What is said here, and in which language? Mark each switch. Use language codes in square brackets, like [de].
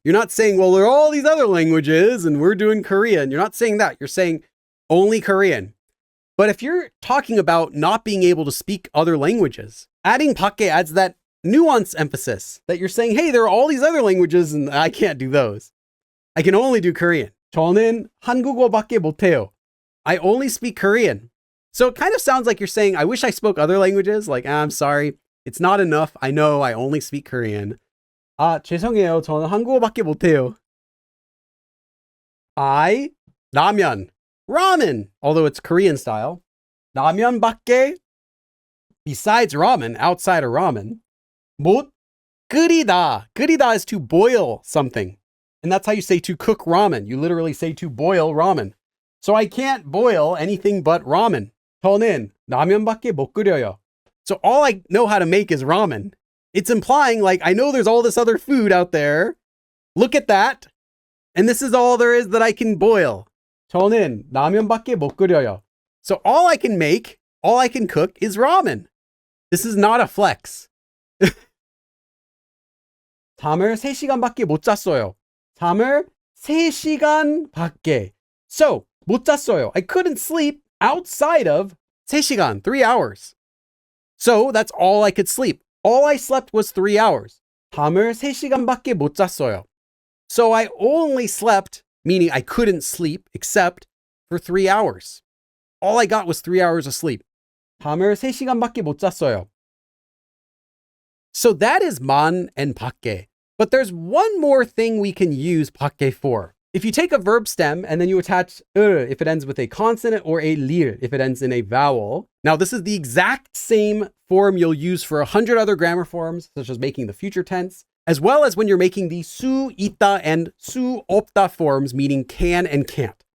[en] You're not saying, well, there are all these other languages and we're doing Korean. You're not saying that. You're saying only Korean. But if you're talking about not being able to speak other languages, adding 밖에 adds that nuance emphasis that you're saying, hey, there are all these other languages and I can't do those. I can only do Korean. [ko] 저는 한국어밖에 못해요. [en] I only speak Korean. So it kind of sounds like you're saying, I wish I spoke other languages. Like, I'm sorry, it's not enough. I know I only speak Korean. [ko] 죄송해요. 저는 한국어밖에 못해요. [en] I, ramen, although it's Korean style. 라면밖에, besides ramen, outside of ramen. [ko] 못 끓이다. [en] 끓이다 is to boil something. And that's how you say to cook ramen. You literally say to boil ramen. So I can't boil anything but ramen. [ko] 저는 라면밖에 못 끓여요. [en] So all I know how to make is ramen. It's implying like, I know there's all this other food out there. Look at that. And this is all there is that I can boil. [ko] 저는 라면밖에 못 끓여요. [en] So all I can make, all I can cook is ramen. This is not a flex. [ko] 잠을 3시간밖에 못 잤어요. 잠을 3시간밖에. So, 못 잤어요. [en] I couldn't sleep outside of 3시간, 3 hours. So, that's all I could sleep. All I slept was 3 hours. [ko] 잠을 3시간밖에 못 잤어요. [en] So, I only slept, meaning I couldn't sleep, except for 3 hours. All I got was 3 hours of sleep. [ko] 잠을 3시간밖에 못 잤어요. [en] So that is 만 and 밖에. But there's one more thing we can use 밖에 for. If you take a verb stem and then you attach if it ends with a consonant or a lir if it ends in a vowel. Now this is the exact same form you'll use for 100 other grammar forms, such as making the future tense, as well as when you're making the 수 있다 and 수 없다 forms, meaning can and can't.